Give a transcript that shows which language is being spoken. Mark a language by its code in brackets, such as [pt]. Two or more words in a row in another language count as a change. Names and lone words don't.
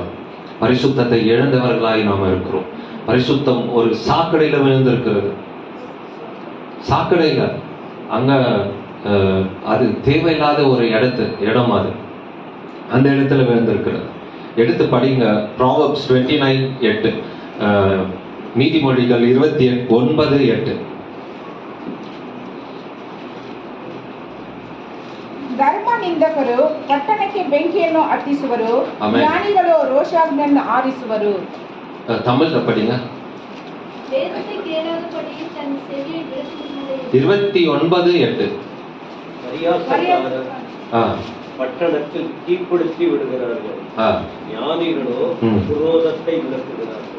[ta] பரிசுத்தத்தை இழந்தவர்களாய் நாம இருக்கிறோம். பரிசுத்தம் ஒரு சாக்கடையில விழுந்திருக்கிறது. சாக்கடையில அங்க அது தேவையில்லாத ஒரு இடம் அது. அந்த இடத்துல விழுந்திருக்கிறது. எடுத்து படிங்க. Proverbs 29:8, [kn] ನೀತಿಮೊಳಿಗಳು 29:8. ಧರ್ಮ ನಿಂದಕರು ಪಟ್ಟಣಕ್ಕೆ ಬೆಂಕಿಯನ್ನು ಹತ್ತಿಸುವರು, ಜ್ಞಾನಿಗಳು ರೋಷಾಗ್ನಿಯನ್ನು ಆರಿಸುವರು. [ta] தமிழ்ல படிங்க. 29:8. பட்டணத்தில் தீப்படுத்தி விடுகிறார்கள், ஞானிகளோ விரோதத்தை விளக்குகிறார்கள்.